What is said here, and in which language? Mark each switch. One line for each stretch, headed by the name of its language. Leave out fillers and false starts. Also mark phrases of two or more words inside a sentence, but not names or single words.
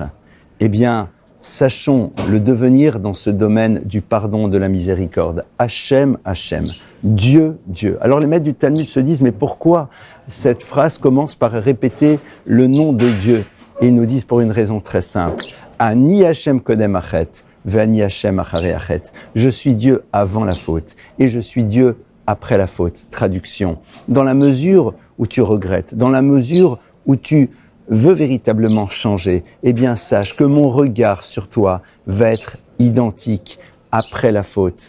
French: Eh bien, sachons le devenir dans ce domaine du pardon, de la miséricorde. Hachem, Hachem. Dieu, Dieu. Alors les maîtres du Talmud se disent, mais pourquoi cette phrase commence par répéter le nom de Dieu? Et ils nous disent pour une raison très simple.
Hebrew: אני השם קודם החטא ואני השם אחרי החטא.
French: Je suis Dieu avant la faute et je suis Dieu après la faute. Traduction. Dans la mesure où tu regrettes, dans la mesure où tu veux véritablement changer, eh bien sache que mon regard sur toi va être identique après la faute.